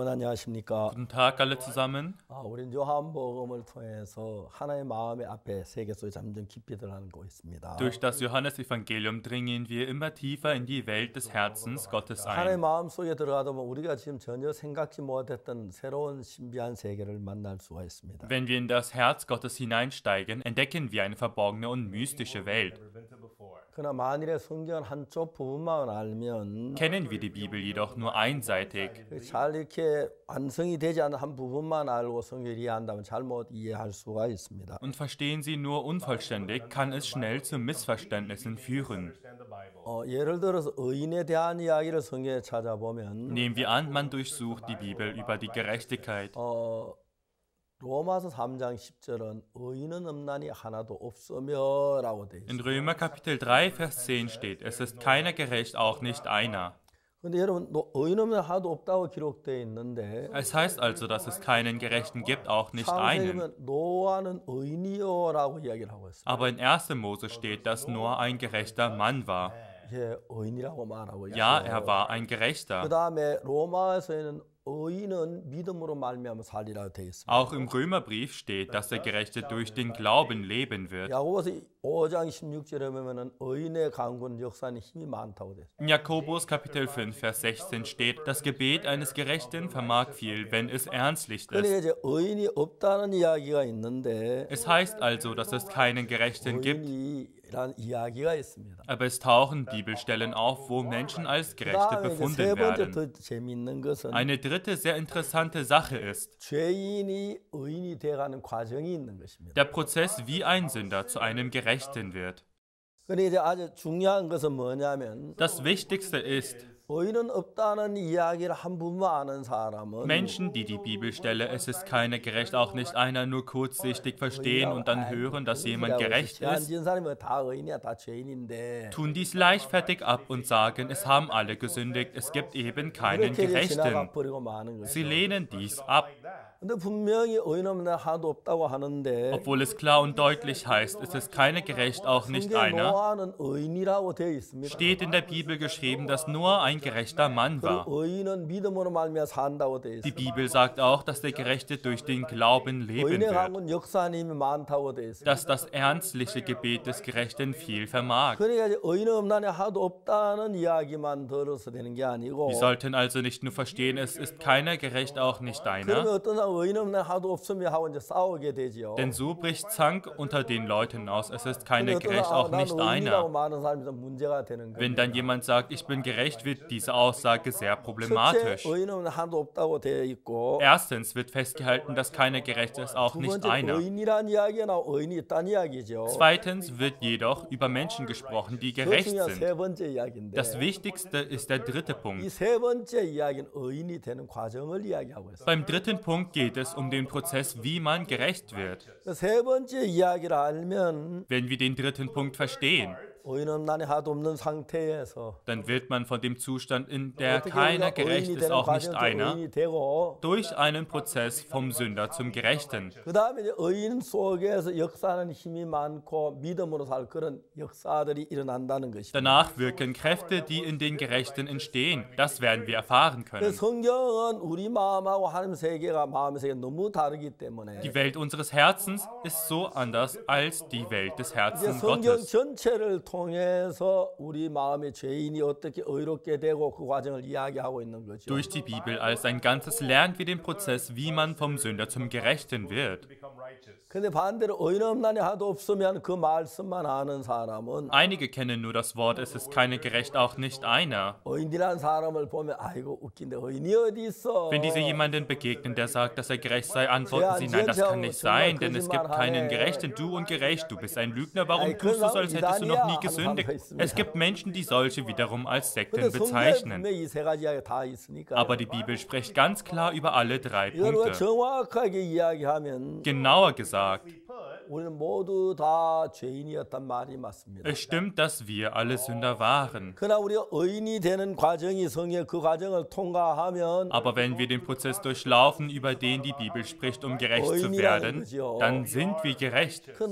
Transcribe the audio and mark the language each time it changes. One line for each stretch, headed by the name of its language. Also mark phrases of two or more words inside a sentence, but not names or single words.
Korean: 안녕하십니까?
German: Guten Tag alle zusammen.
Korean: 우린 요한복음을 통해서 하나님의 마음의 앞에 세계 속에 점점 깊이 들어가고 있습니다.
German: Durch das Johannesevangelium dringen wir immer tiefer in die Welt des Herzens Gottes
Korean: 하나님의
German: ein.
Korean: 마음 속에 들어가다 보면 우리가 지금 전혀 생각지 못했던 새로운 신비한 세계를 만날 수가 있습니다.
German: Wenn wir in das Herz Gottes hineinsteigen, entdecken wir eine verborgene und mystische Welt.
Korean: 그러나 만일에 성경은 한쪽 부분만 알면
German: Kennen wir die Bibel jedoch nur einseitig,
Korean: 잘 이렇게 완성이 되지 않은 한 부분만 알고 성경을 이해한다면 잘못 이해할 수가 있습니다.
German: und verstehen sie nur unvollständig, kann es schnell zu Missverständnissen führen.
Korean: 예를 들어서 의인에 대한 이야기를 성경에 찾아보면
German: Nehmen wir an, man durchsucht die Bibel über die Gerechtigkeit.
Korean: 로마서 3장 10절은 의인은 없나니 하나도 없으며라고 되어
German: In
Korean: 있습니다.
German: Römer Kapitel 3, Vers 10 steht, es ist keiner gerecht, auch nicht einer.
Korean: 근데 여러분 의인 없는 하나도 없다고 기록되어 있는데
German: Es heißt also, dass es keinen Gerechten gibt, auch nicht einen.
Korean: 창세기는 노아는 의인이요라고 이야기를 하고 있습니다.
German: Aber in 1. Mose steht, dass Noah ein gerechter Mann war.
Korean: 예, 의인이라고 말하고 있어요.
German: Ja, er war ein Gerechter.
Korean: 그다음에 로마에서는 의인은 믿음으로 말미암아 살리라고 되어 있습니다.
German: Auch im Römerbrief steht, dass der Gerechte durch den Glauben leben wird.
Korean: 야고보서 5장 16절에 보면은 의인의 강군 역사는 힘이 많다고 되어 있습니다.
German: In Jakobus Kapitel 5, Vers 16 steht, das Gebet eines Gerechten vermag viel, wenn es ernstlich
Korean: 그러니까
German: ist.
Korean: 이제 의인이 없다는 이야기가 있는데
German: Es heißt also, dass es keinen Gerechten gibt,
Korean: 의인이란 이야기가 있습니다.
German: aber es tauchen Bibelstellen auf, wo Menschen als Gerechte
Korean: 그다음에 이제 세
German: befunden
Korean: 번째
German: werden.
Korean: 더 재미있는 것은
German: Eine dritte sehr interessante Sache ist,
Korean: 죄인이 의인이 돼가는 과정이 있는 것입니다.
German: der Prozess, wie ein Sünder zu einem Gerechten wird.
Korean: 그런데 이제 아주 중요한 것은 뭐냐면
German: Das Wichtigste ist,
Korean: 의인은 없다는 이야기를 한 부분만 아는 사람은
German: Menschen, die die Bibelstelle, es ist keiner gerecht, auch nicht einer, nur kurzsichtig verstehen und dann hören, dass jemand gerecht
Korean: 죄안
German: ist,
Korean: 지은 사람이 다 의인이야, 다 죄인인데
German: tun dies leichtfertig ab und sagen, es haben alle gesündigt, es gibt eben keinen
Korean: 그렇게 이제 지나가
German: Gerechten.
Korean: 버리고 마는
German: Sie
Korean: 거죠.
German: lehnen dies ab,
Korean: 근데 분명히 의인 없는 하나도 없다고 하는데
German: obwohl es klar und deutlich heißt, es ist keiner gerecht, auch nicht
Korean: 성경에
German: einer.
Korean: 노아는 의인이라고 되어 있습니다.
German: Steht in der Bibel geschrieben, dass Noah ein gerechter Mann war.
Korean: 그리고 의인은 믿음으로 말미암아 산다고 되어
German: Die
Korean: 있습니다.
German: Bibel sagt auch, dass der Gerechte durch den Glauben leben
Korean: 의인의
German: wird,
Korean: 강군 역사는 힘이 많다고 되어 있습니다.
German: dass das ernstliche Gebet des Gerechten viel vermag.
Korean: 그러니까 이제 의인 없나니 하나도 없다는 이야기만 들어서 되는 게 아니고
German: Wir sollten also nicht nur verstehen, es ist keiner gerecht, auch nicht
Korean: 그러면
German: einer,
Korean: 어떤 사람 의인 없나니 하나도 없으면 하고 이제 싸우게 되지요.
German: denn so bricht Zank unter den Leuten aus, es ist keiner
Korean: 근데 어떤
German: gerecht,
Korean: 사람
German: auch
Korean: 난
German: nicht
Korean: 의인이라고
German: einer.
Korean: 말하는 사람이 좀 문제가 되는
German: Wenn
Korean: 거예요.
German: dann jemand sagt, ich bin gerecht, wird diese Aussage sehr
Korean: 첫째
German: problematisch.
Korean: 의인 없는 하나도 없다고 되어 있고
German: Erstens wird festgehalten, dass keiner gerecht ist, auch
Korean: 두
German: nicht
Korean: 번째
German: einer.
Korean: 의인이란 이야기가 나오고 의인이 있다는 이야기죠.
German: Zweitens wird jedoch über Menschen gesprochen, die
Korean: 더
German: gerecht
Korean: 중요한
German: sind.
Korean: 세 번째 이야기인데
German: Das Wichtigste ist der dritte
Korean: 이
German: Punkt.
Korean: 세 번째 이야기는 의인이 되는 과정을 이야기하고 있어요.
German: Beim dritten Punkt geht es um den Prozess, wie man gerecht wird.
Korean: 세 번째 이야기를 알면
German: Wenn wir den dritten Punkt verstehen,
Korean: 의인 없나니 하나도 없는 상태에서
German: dann wird man von dem Zustand, in der
Korean: 어떻게
German: keiner
Korean: 우리가
German: gerecht
Korean: 의인이
German: ist,
Korean: 되는
German: auch nicht
Korean: 과정에서
German: einer,
Korean: 의인이 되고
German: durch einen Prozess vom Sünder zum Gerechten.
Korean: 그 다음에 이제 의인 속에서 역사하는 힘이 많고 믿음으로 살 그런 역사들이 일어난다는 것입니다.
German: Danach wirken Kräfte, die in den Gerechten entstehen. Das werden wir erfahren
Korean: 그
German: können.
Korean: 성경은 우리 마음하고 하나님 세계가 마음의 세계가 너무 다르기 때문에
German: Die Welt unseres Herzens ist so anders als die Welt des
Korean: 이제
German: Herzens
Korean: 성경
German: Gottes.
Korean: 전체를 통해서 우리 마음의 죄인이 어떻게 의롭게 되고 그 과정을 이야기하고 있는 거죠.
German: Durch die Bibel als ein Ganzes lernen wir den Prozess, wie man vom Sünder zum Gerechten wird.
Korean: 근데 반대로 의인 없나니 하도 없으면 그 말씀만 아는 사람은
German: Einige kennen nur das Wort, es ist keine gerecht, auch nicht einer.
Korean: 의인이라는 사람을 보면 아이고 웃긴데 의인이 어디 있어?
German: Wenn diese jemanden begegnen, der sagt, dass er gerecht sei, antworten sie, nein, das kann nicht sein, denn es gibt keinen Gerechten. Du und gerecht, du bist ein Lügner, warum tust du so, als hättest du noch nie gesündigt? Es gibt Menschen, die solche wiederum als Sekten
Korean: 근데 성경에
German: bezeichnen.
Korean: 분명히 이 세 가지 이야기가 다 있으니까
German: Aber die Bibel spricht ganz klar über alle drei
Korean: 이걸 우리가
German: Punkte.
Korean: 정확하게 이야기하면
German: Genauer gesagt, Es stimmt, dass wir alle Sünder waren. Aber wenn wir den Prozess durchlaufen, über den die Bibel spricht, um gerecht zu werden, dann sind wir gerecht.